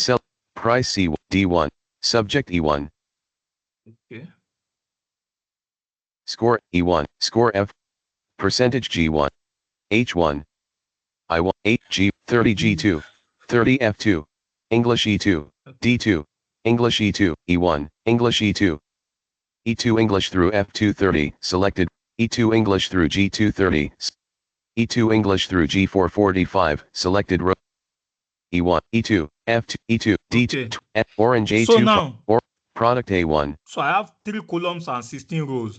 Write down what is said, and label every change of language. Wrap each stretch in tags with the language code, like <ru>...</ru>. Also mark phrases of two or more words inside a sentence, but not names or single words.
<en>Cell. Price C. D1. Subject E1. Okay. Score E1. Score F. Percentage G1. H1. I1. 8G. 30 G2. 30 F2. English E2. D2. English E2. E1. English E2. E2 English through F230, selected, E2 English through G230, E2 English through G445, selected row, E1, E2, F2, E2, D2, okay. Orange A2, so now, or product A1. So I have 3 columns and 16 rows.</en>